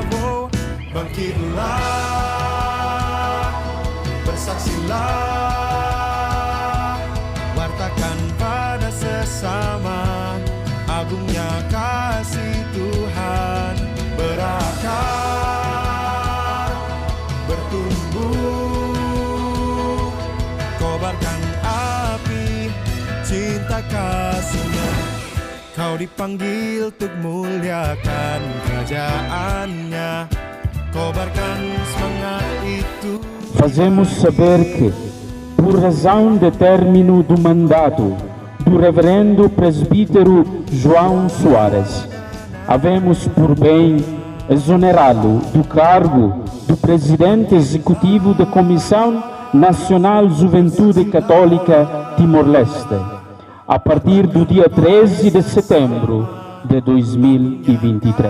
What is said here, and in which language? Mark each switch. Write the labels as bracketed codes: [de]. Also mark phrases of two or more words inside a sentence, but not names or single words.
[id] Oh, bangkitlah, bersaksilah, wartakan pada sesama, agungnya kasih Tuhan berakar, bertumbuh, kobarkan api cinta kasihnya. Kau dipanggil untuk muliakan kerajaannya, kobarkan semangat itu. [pt] Fazemos saber que, por razão de término do mandato, do Reverendo Presbítero João Soares. Havemos por bem exonerá-lo do cargo do Presidente Executivo da Comissão Nacional Juventude Católica Timor-Leste, a partir do dia 13 de setembro de 2023.